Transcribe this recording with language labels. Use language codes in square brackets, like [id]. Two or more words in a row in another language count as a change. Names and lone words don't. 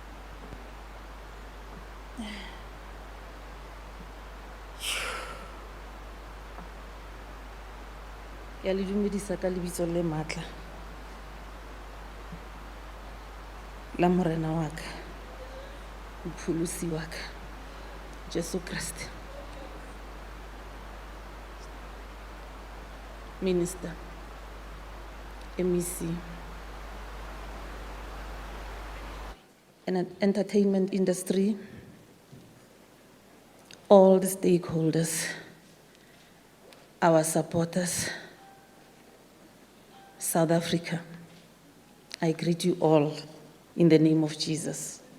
[st] Ke a le dumedisa ka lebitso le matla la morena wa ka, mopholosi wa ka, Jesu Kriste. [en] Minister, MEC, and entertainment industry, all the stakeholders, our supporters, South Africa, I greet you all in the name of Jesus.